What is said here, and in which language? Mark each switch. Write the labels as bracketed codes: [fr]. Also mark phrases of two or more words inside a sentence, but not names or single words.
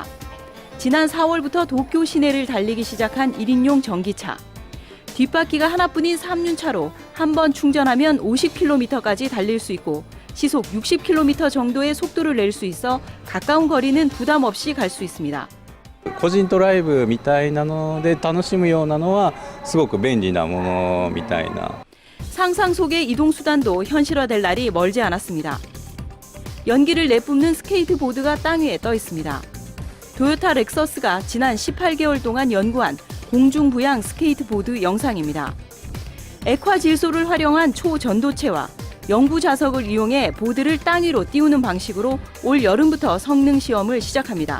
[ko] 지난 4월부터 도쿄 시내를 달리기 시작한 1인용 전기차. 뒷바퀴가 하나뿐인 3륜차로 한 번 충전하면 50km까지 달릴 수 있고 시속 60km 정도의 속도를 낼 수 있어 가까운 거리는 부담 없이 갈 수 있습니다. [ja] 個人ドライブみたいなので楽しむようなのはすごく便利なものみたいな. [ko] 상상 속의 이동 수단도 현실화될 날이 멀지 않았습니다. 연기를 내뿜는 스케이트보드가 땅 위에 떠 있습니다. 토요타 렉서스가 지난 18개월 동안 연구한 공중부양 스케이트보드 영상입니다. 액화 질소를 활용한 초전도체와 영구 자석을 이용해 보드를 땅 위로 띄우는 방식으로 올 여름부터 성능 시험을 시작합니다.